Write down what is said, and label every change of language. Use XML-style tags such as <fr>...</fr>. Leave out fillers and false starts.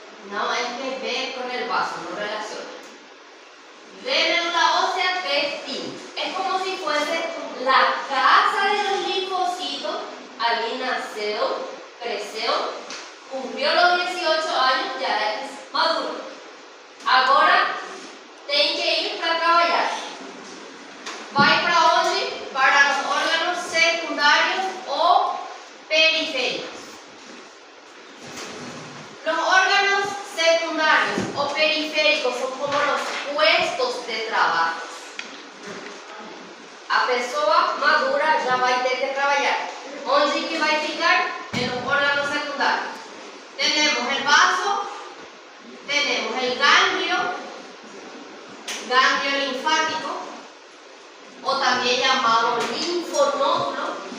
<es>No hay que ver con el vaso, no relaciona. De médula ósea, T, timo. Es como si fuese la casa de los linfocitos. Alguien nació, creció, cumplió los 18 años, ya es maduro.</es> <pt>Agora tem que ir para trabalhar. Vai para onde?</pt> <es>Para los órganos secundarios o periféricos. Los órganos secundarios o periféricos son como los puestos de trabajo.</es> <pt>A pessoa madura já vai ter que trabalhar. Onde que vai ficar?</pt> <es>En los órganos secundarios. Tenemos el vaso, tenemos el ganglio linfático, o también llamado linfonódulo.</es>